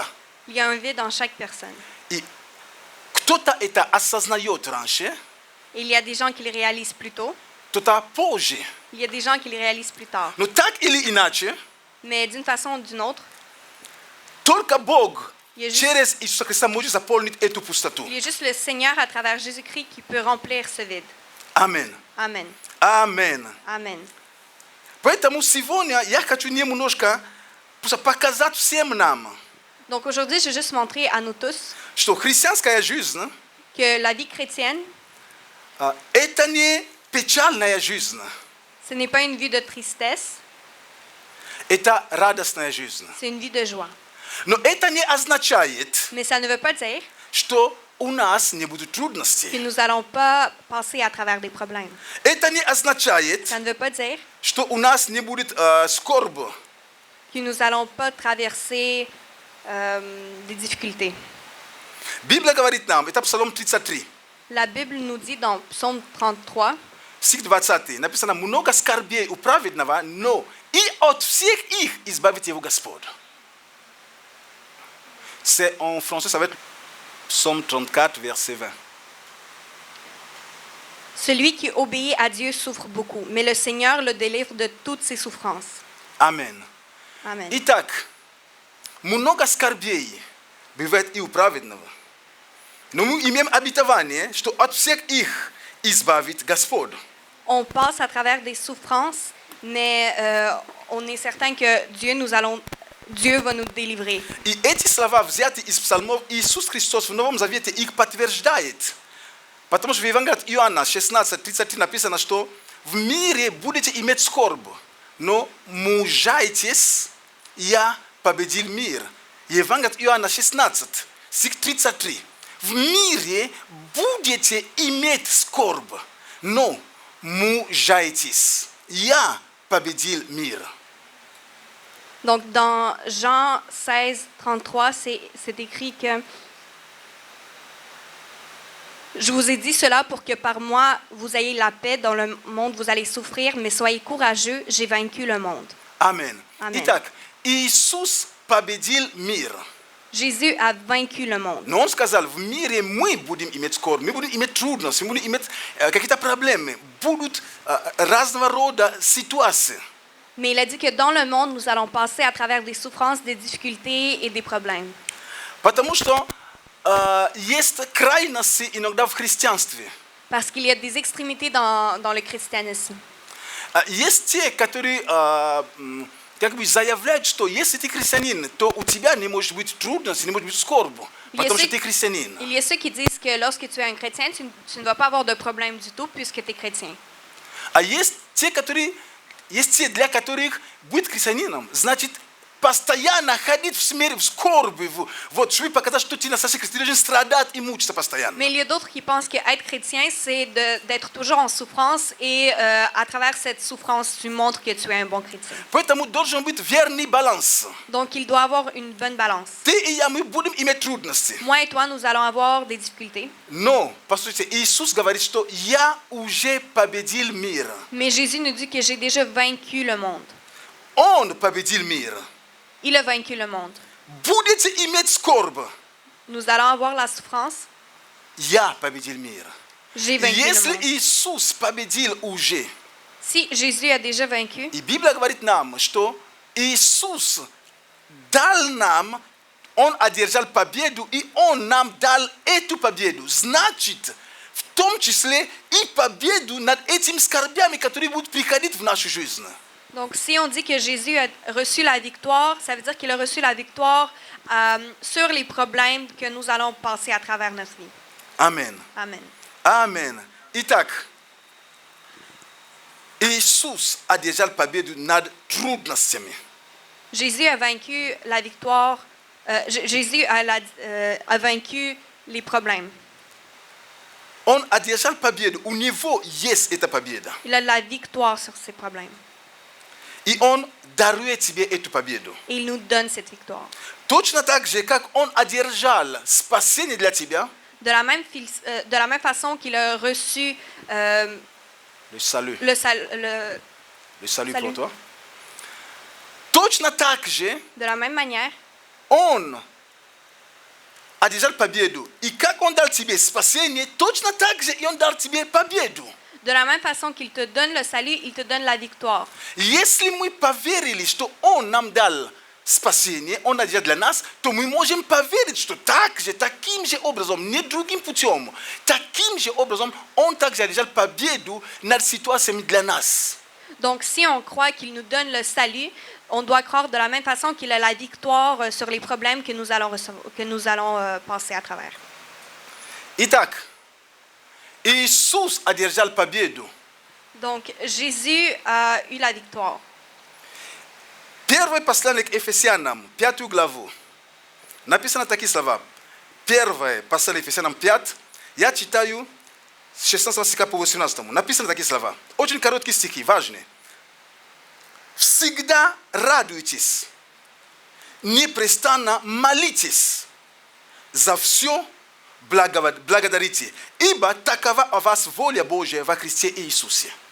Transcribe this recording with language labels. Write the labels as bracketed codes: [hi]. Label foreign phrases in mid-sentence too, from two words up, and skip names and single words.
[fr] Il y a un vide en chaque personne. [ru] И кто-то это осознает раньше, [fr] Et il y a des gens qui le réalisent plus tôt. [ru] кто-то позже. [fr] Il y a des gens qui le réalisent plus tard. [ru] Но так или иначе, [fr] Mais d'une façon ou d'une autre, [ru] только Бог [fr] il y a juste, [ru] через Иисуса Христа может заполнить эту пустоту. [fr] il y a juste le Seigneur à travers Jésus-Christ qui peut remplir ce vide. Amen. Amen. Amen. Amen. [ru] Поэтому сегодня я хочу немножко просто показать всем нам, [fr] Donc aujourd'hui, je veux juste montrer à nous tous [ru] что христианская жизнь [fr] que la vie chrétienne, [ru] это не печальная жизнь, [fr] ce n'est pas une vie de tristesse, [ru] это радостная жизнь. [fr] c'est une vie de joie. [ru] Но это не означает, [fr] Mais ça ne veut pas dire [ru] что у нас не будет [fr] que [ru] трудностей. [fr] nous n'allons pas passer à travers des problèmes. [ru] Это не означает, [fr] Ça ne veut pas dire [ru] что у нас не будет скорби. [fr] que nous n'allons pas traverser des difficultés. [ru] Библия говорит нам, это Псалом 33, [fr] La Bible nous dit dans Psaume 33, [ru] стих 20, написано: много скорбей у праведного, но и от всех их избавит его Господь. [fr] C'est en français, ça va être Psaume 34, verset 20. Celui qui obéit à Dieu souffre beaucoup, mais le Seigneur le délivre de toutes ses souffrances. Amen. Amen. [ru] Итак, много скорбей бывает и у праведного. Но мы имеем обетование, что от всех их избавит Господь. [fr] On passe à travers des souffrances, mais on est certain que Dieu va nous délivrer. [ru] И эти слова взяты из псалмов. Иисус Христос в Новом Завете их подтверждает. Потому что в Евангелии от Иоанна 16:33 написано, что в мире будете иметь скорбь, но мужайтесь, я победил мир. Евангелие от Иоанна 16, стих 33. В мире будете иметь скорбь, но мужайтесь, я победил мир. [fr] Donc, dans Jean 16, 33, c'est écrit que je vous ai dit cela pour que par moi, vous ayez la paix. Dans le monde, vous allez souffrir, mais soyez courageux, j'ai vaincu le monde. Amen. Amen. [ru] Итак, Иисус победил мир. [fr] Jésus a vaincu le monde. [ru] Но Он сказал, в мире мы будем иметь скорбь, мы будем иметь трудности, мы будем иметь какие-то проблемы, будут разного рода ситуации. [fr] Mais il a dit que dans le monde, nous allons passer à travers des souffrances, des difficultés et des problèmes. [ru] Потому что есть крайности иногда в христианстве. [fr] Parce qu'il y a des extrémités dans le christianisme. [ru] Есть те, которые как бы заявляют, что если ты христианин, то у тебя не может быть трудностей, не может быть скорби, потому что ты христианин. [fr] Il y a ceux qui disent que lorsque tu es un chrétien, tu ne vas pas avoir de problème du tout puisque tu es chrétien. [ru] А есть те, для которых быть христианином значит постоянно ходить в смерти, в скорби, вот, чтобы показать, что ты настоящий христианин, должен страдать и мучиться постоянно. [fr] Mais il y a d'autres qui pensent qu'être chrétien, c'est d'être toujours en souffrance et à travers cette souffrance, tu montres que tu es un bon chrétien. [ru] Поэтому должен быть верный баланс. [fr] Donc, il doit avoir une bonne balance. [ru] Ты и я, мы будем иметь трудности. [fr] Moi et toi, nous allons avoir des difficultés. [ru] Но, послушайте, Иисус говорит, что я уже победил мир. [fr] Mais Jésus nous dit que j'ai déjà vaincu le monde. [ru] Он победил мир. [fr] Il a vaincu le monde. [ru] Будете иметь скорбь. [fr] Nous allons avoir la souffrance. [ru] Я победил мир. [fr] J'ai vaincu [ru] Если [fr] le monde. [ru] Иисус победил уже, [fr] Si Jésus a déjà vaincu, [ru] и Библия говорит нам, что Иисус дал нам, Он одержал победу, и Он нам дал эту победу. Значит, в том числе и победу над этими скорбями, которые будут приходить в нашу жизнь. [fr] donc si on dit que Jésus a reçu la victoire, ça veut dire qu'il a reçu la victoire sur les problèmes que nous allons passer à travers notre vie. Amen. Amen. Amen. [ru] Итак, Иисус одержал победу над трудностями. [fr] Jésus a vaincu la victoire. Jésus a vaincu les problèmes. [ru] Он одержал победу. У него есть эта победа. [fr] Il a la victoire sur ces problèmes. [ru] И Он дарует тебе эту победу. [fr] Et il nous donne cette victoire. [ru] Точно так же, как Он одержал спасение для тебя, [fr] De la même façon qu'il a reçu le salut le salut salut. pour toi, [ru] точно так же [fr] de la même manière, [ru] Он одержал победу. И как Он дал тебе спасение, точно так же и Он дал тебе победу. [fr] de la même façon qu'il te donne le salut, il te donne la victoire. [ru] Если мы поверили, что Он нам дал спасение, Он одержал для нас, то мы можем поверить, что таким же образом, не другим путем, таким же образом Он также одержал победу над ситуациями для нас. [fr] Donc, si on croit qu'il nous donne le salut, on doit croire de la même façon qu'il a la victoire sur les problèmes que nous allons passer à travers. [ru] Итак, Иисус одержал победу. [fr] Donc, Jésus a eu la victoire. [ru] Первое послание к Ефесянам, 5 главу. Написано такие слова. Первое послание к Ефесянам 5. Я читаю с 16 стиха по 18. Написано такие слова. Очень короткие стихи, важные. Всегда радуйтесь, непрестанно молитесь, за все благодарите, ибо такова о вас воля Божья во Христе Иисусе.